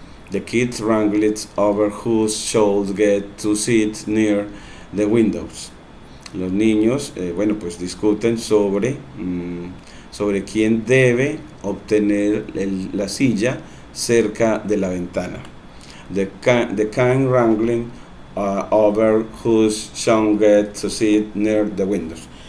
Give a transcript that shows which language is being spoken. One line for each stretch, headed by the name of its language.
English: The kids wrangled over who should get to sit near the windows.
Spanish: Los niños, bueno, pues discuten sobre quién debe obtener la silla cerca de la ventana.
English: The kind wrangling over who should get to sit near the windows.